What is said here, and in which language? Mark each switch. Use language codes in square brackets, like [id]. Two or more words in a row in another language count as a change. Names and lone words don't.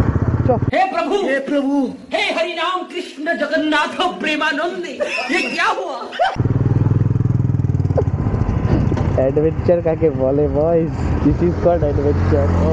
[hi] हे प्रभु हे हरि राम कृष्ण जगन्नाथ प्रेमानंद, ये क्या हुआ? [bn] অ্যাডভেঞ্চার কাকে বলে বয়স? [en] This is called adventure.